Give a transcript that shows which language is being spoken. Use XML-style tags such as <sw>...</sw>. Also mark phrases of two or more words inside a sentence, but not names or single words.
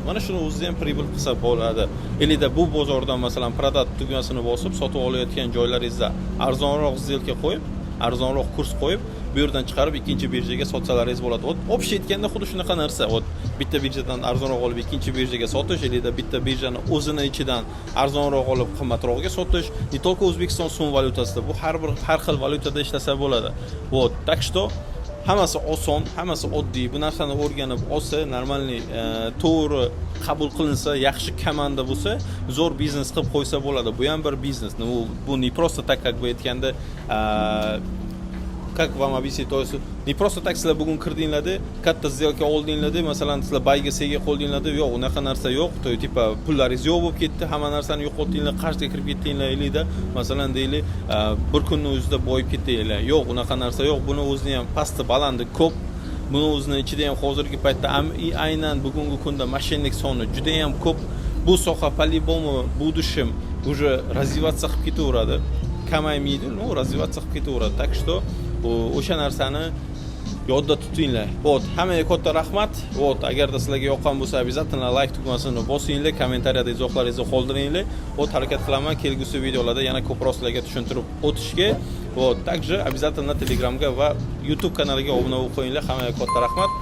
<uz>Mana shuni o'zida ham pribul qilsa bo'ladi. Elida bu bozordan masalan prodat tugmasini bosib sotib olayotgan joylaringizda arzonroq сделка qo'yib, arzonroq kurs qo'yib, bu yerdan chiqarib ikkinchi birjaga sotsalaringiz bo'ladi. Общий aytganda xuddi shunaqa narsa. Bitta birjadan arzonroq olib ikkinchi birjaga sotish, elida bitta birjani o'zini ichidan arzonroq olib qimmatroqga sotish,</uz> <ru>не только</ru> <uz>O'zbekiston so'm valyutasida, bu har xil valyutada ishlasa bo'ladi.</uz> <ru>Так что</ru> <uz>hammasi oson, hammasi oddiy. Bu narsani o'rganib olsa, normalniy, to'g'ri qabul qilinsa, yaxshi komanda bo'lsa, zo'r biznes qilib qo'ysa bo'ladi. Bu ham bir biznes. Bu</uz> <ru>не просто так, как бы</ru> <uz>aytganda,</uz> <ru>как вам объяснить, то есть не просто так</ru> <uz>sizlar bugun kirdinglar-da, katta сделка oldinglar-da, masalan sizlar bayga sega qoldinglar-da, yo'q, unaqa narsa yo'q.</uz> <ru>то типа</ru> <uz>pullaringiz yo'q bo'lib ketdi, hamma narsani yo'qotdinglar, qarzga kirib ketdinglar elida, masalan deylik, bir kunning o'zida boyib ketdinglar. Yo'q, unaqa narsa yo'q. Buni o'zini ham pasti, balandi ko'p. Buni o'zini ichida ham hozirgi paytda aynan bugungi kunda mashinalik soni juda ham ko'p. Bu soha</uz> <ru>по-любому будущем уже развиваться</ru> <uz>qilib ketaveradi. Kamaymaydi, no, развиваться qilib ketaveradi.</uz> <ru>Так что</ru> <uz>o'sha narsani yodda tutinglar. Hammaga katta rahmat. Agarda sizlarga yoqqan bo'lsa, обязательно like tugmasini bosinglar, kommentariyada izohlaringizni qoldiringlar. Harakat qilaman kelgusi videolarda yana ko'proq sizlarga tushuntirib o'tishga.</uz> <ru>Также обязательно</ru> <uz>Telegramga va YouTube kanaliga obuna bo'lib qo'yinglar.</uz>